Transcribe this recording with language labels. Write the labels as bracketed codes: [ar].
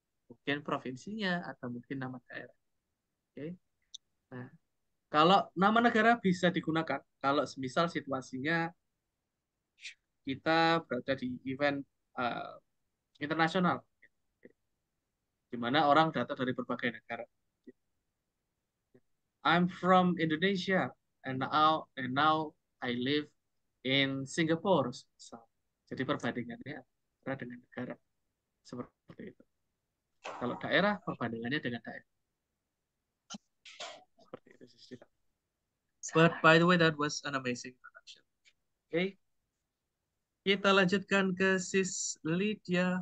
[id] Mungkin provinsinya atau mungkin nama daerah. Oke. Nah, kalau nama negara bisa digunakan kalau semisal situasinya kita berada di event internasional, di mana orang datang dari berbagai negara. [en] I'm from Indonesia and now I live in Singapore. [id] So, jadi perbandingannya antara dengan negara seperti itu. Kalau daerah perbandingannya dengan daerah. Seperti itu sih. [en] But by the way, that was an amazing production. Okay. [id] Kita lanjutkan ke Sis Lydia.